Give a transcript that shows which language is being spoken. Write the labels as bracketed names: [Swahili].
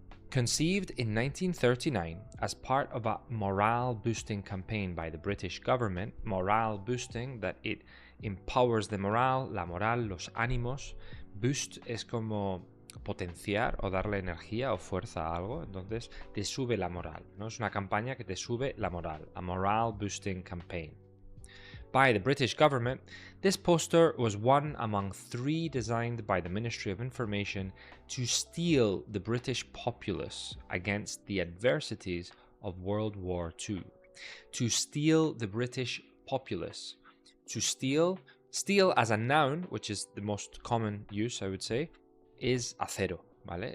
[English] Conceived in 1939 as part of a morale-boosting campaign by the British government, morale boosting, that it empowers the morale, [Spanish] la moral, los ánimos. Boost es como potenciar o darle energía o fuerza a algo, entonces te sube la moral, ¿no? Es una campaña que te sube la moral, [English] a morale-boosting campaign. By the British government, this poster was one among 3 designed by the Ministry of Information to steel the British populace against the adversities of World War II. To steel the British populace. To steel as a noun, which is the most common use, I would say, is acero, ¿vale?